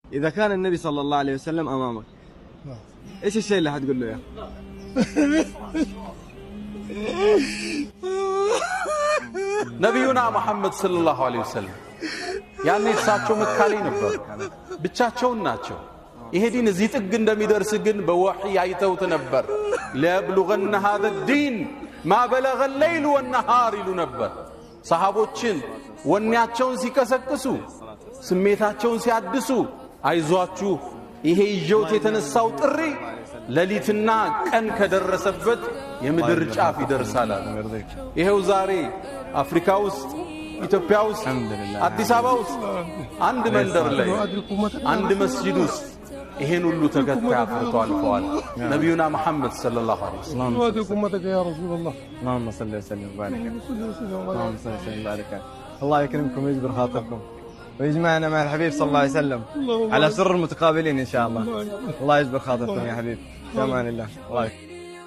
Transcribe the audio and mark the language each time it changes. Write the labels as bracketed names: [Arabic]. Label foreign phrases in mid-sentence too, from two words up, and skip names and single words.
[Arabic] إذا كان النبي صلى الله عليه وسلم أمامك إيش الشيء اللي حتقول له إياه؟ [Amharic] ነቢዩና መሐመድ [Arabic] صلى الله عليه وسلم [Amharic] ያኔ እሳቸው መካ ላይ ነበሩ፣ ብቻቸውን ናቸው። ይሄ ዲን እዚህ ጥግ እንደሚደርስ ግን በወህይ አይተውት ነበር። [Arabic] ليبلغن هذا الدين ما بلغ الليل والنهار [Amharic] ይሉ ነበር። ሰሃቦችን ወኔያቸውን ሲቀሰቅሱ፣ ስሜታቸውን ሲያድሱ፣ አይዟችሁ ይሄ ይዤውት የተነሳው ጥሪ ሌሊትና ቀን ከደረሰበት የምድር ጫፍ ይደርሳል። ይሄው ዛሬ አፍሪካ ውስጥ፣ ኢትዮጵያ ውስጥ፣ አዲስ አበባ ውስጥ አንድ መንደር ላይ አንድ መስጂድ ውስጥ ይሄን ሁሉ ተከታይ አፍርቶ አልፈዋል ነብዩና መሐመድ [Arabic] صلى الله عليه وسلم። اللهم صل وسلم وبارك اللهم صل وسلم وبارك. الله يكرمكم ويجبر خاطركم ويجمعنا مع الحبيب صلى الله عليه وسلم على سر متقابلين إن شاء الله. الله يجبر خاطركم يا حبيب. في أمان الله.